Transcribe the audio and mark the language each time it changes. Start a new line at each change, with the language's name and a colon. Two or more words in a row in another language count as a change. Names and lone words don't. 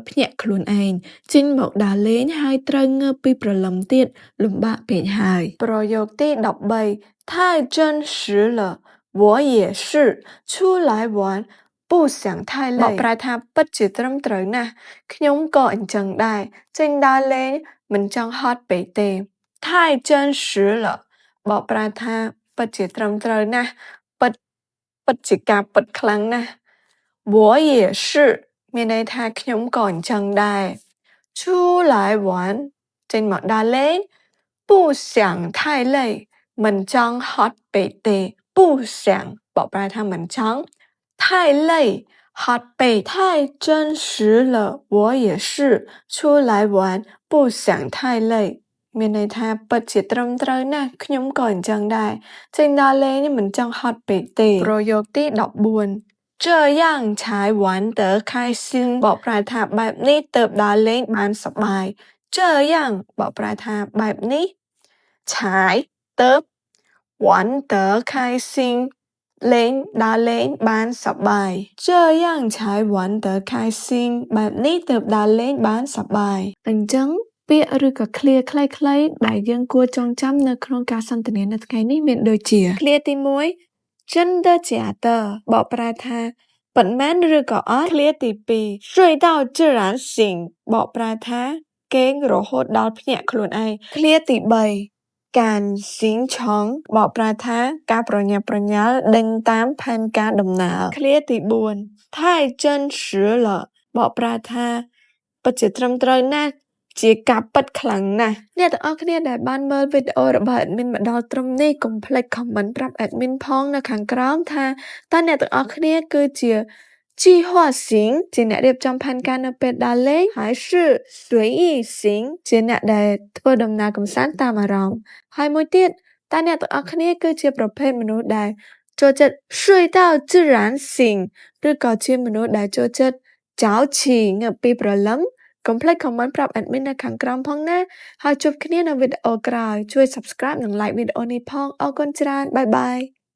Khmer: ភ្ញាក់ខ្លួនឯងចេញមកដើរលេងហើយត្រូវងើបពីព្រលឹមទៀតលំបាកពេកហើយប្រយោគទី 13
Chinese: 太真实了我也是出来玩不想太累
Khmer: បកប្រែថាពិតជាត្រឹមត្រូវណាស់ខ្ញុំក៏អញ្ចឹងដែរចេញដើរលេងមិនចង់ហត់ពេកទេ
Chinese: 太真实了
Khmer: បកប្រែថាពិ តជាត្រឹមត្រូវណាស់ពិតជាការពិតខ្លាំងណាស់
Chinese: 我也是
Khmer: មានន័យថាខ្ញុំក៏អញ្ចឹងដែរ
Chinese: 出来玩
Khmer: ចេញមកដើរលេង
Chinese: 不想太累
Khmer: មិនចង់ហត់ពេកទេ不想បកប្រែថាមិនចង់太累hot
Chinese: 背太真实了我也是出来玩不想太累
Khmer: មានន័យថាពិតជាត្រឹមត្រូវណាស់ខ្ញុំក៏អញ្ចឹងដែរចេញដើរលេងមិនចង់ហត់ពេកទេប្រ យោគទី 14
Chinese: 这样才玩得开心
Khmer: បកប្រែថាបែបនេះទើបដើរលេងបានសប្បាយ这样បកប្រែថាបែបនេះ才 ទើប
Chinese: 玩得开心
Khmer: លេងដើរលេងបានសប្បាយ
Chinese: 这样才玩得开心
Khmer: បែបនេះទើបដើរលេងបានសប្បាយអញ្ចឹងពាក្យឬក៏ឃ្លាខ្លីៗដែលយើងគួរចងចាំនៅក្នុងការសន្ទនានៅថ្ងៃនេះមានដូចជាឃ្លាទី 1
Chinese: 真的假的
Khmer: បកប្រែថាពិតមែនឬក៏អត់ឃ្លាទី 2
Chinese: 睡到自然醒
Khmer: បកប្រែថាគេងរហូតដល់ភ្ញាក់ខ្លួនឯងឃ្លាទី 3ការស៊ីងឆងបកប្រែថាការប្រញាប់ប្រញាល់ដេញតាមផែនការដំណើរឃ្លាទី 4
Chinese: 太真实了
Khmer: បកប្រែថាពិតជាត្រឹមត្រូវណាស់ជាការប៉ັດខ្លាំងណាស់អ្នកទាំងអស់គ្នាដែល បានមើលវីដេអូរបស់ admin មកដល់ត្រឹមនេះកុំភ្លេច comment ប្រាប់ admin ផងនៅខាងក្រោមថាតើអ្នកទាំងអស់គ្នាគឺជា计划型ជាអ្នករៀបចំផែនការនៅពេលដើរលេងហើយ
Chinese: 是随意型
Khmer: ជាអ្នកដែលធ្វើដំណើរកម្សាន្តតាមអារម្មណ៍ហើយមួយទៀតតើអ្នកទាំងអស់គ្នាគឺជាប្រភេទមនុស្សដែលចូលចិត្ត
Chinese: 睡到自然型
Khmer: ឬក៏ជាមនុស្សដែលចូលចិត្តចោលឈីងើបពីព្រលឹមកុំភ្លេច comment ប្រាប់ admin នៅខាងក្រោមផងណាហើយជួបគ្នានៅវីដេអូក្រោយជួយ subscribe និង like វីដេអូនេះផងអរគុណច្រើនបាយបាយ